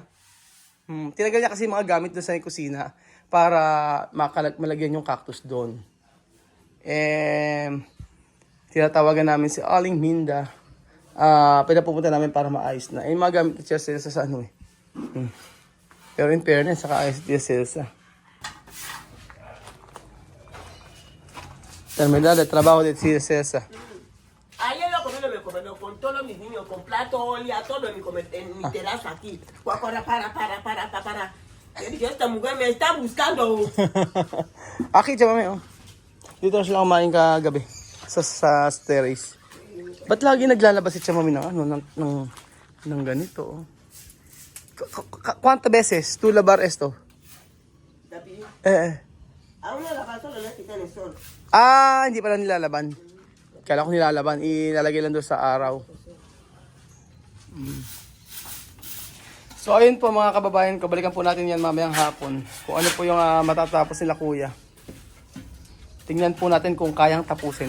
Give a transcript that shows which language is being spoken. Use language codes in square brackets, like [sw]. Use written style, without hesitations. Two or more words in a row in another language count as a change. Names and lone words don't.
[tl] Tinagal niya kasi mga gamit doon sa kusina para malagyan yung cactus doon. Tinatawagan namin si Aling Minda. Pinapupunta namin para maayos na. Yung mga gamit ni Tia Celsa sa ano eh. Pero [en] in fairness, [tl] saka ayos si Tia Celsa. [es] Terminal de trabajo de Tia Celsa. Ayer lo comí, me comió con todos mis niños, con plato, olía, todo en mi terraza aquí. Para. Yo dije, esta mujer me está buscando. [tl] Aki, tiyan mami, oh. Dito na sila kumain kagabi. Sa terrace. Ba't lagi naglalabas si Chamami ng ganito? Oh? [es] ¿Cuántas veces tú lavar esto? Dapi, Eh. aún no la pasó, la quité en el sol. [tl] Hindi pala nilalaban. Kala ko nilalaban. Ilalagay lang doon sa araw. So ayun po mga kababayan, kabalikan po natin yan mamayang hapon. Kung ano po yung matatapos nila kuya. Tingnan po natin kung kayang tapusin.